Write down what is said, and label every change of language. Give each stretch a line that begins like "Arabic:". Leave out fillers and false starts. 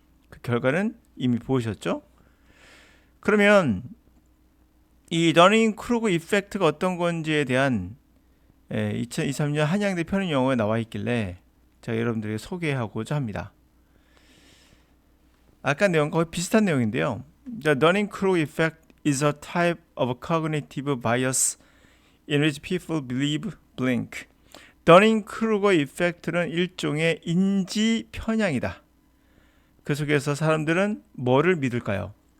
Korean: 그 결과는 이미 보셨죠? 그러면 이 더닝크루거 이펙트가 어떤 건지에 대한 2023년 한양대 편입 영어에 나와 있길래 제가 여러분들에게 소개하고자 합니다. 아까 내용 거의 비슷한 내용인데요.
English: The Dunning-Kruger effect is a type of cognitive bias in which people believe blank.
Korean: 더닝크루거 이펙트는 일종의 인지 편향이다. 그 속에서 사람들은 뭐를 믿을까요?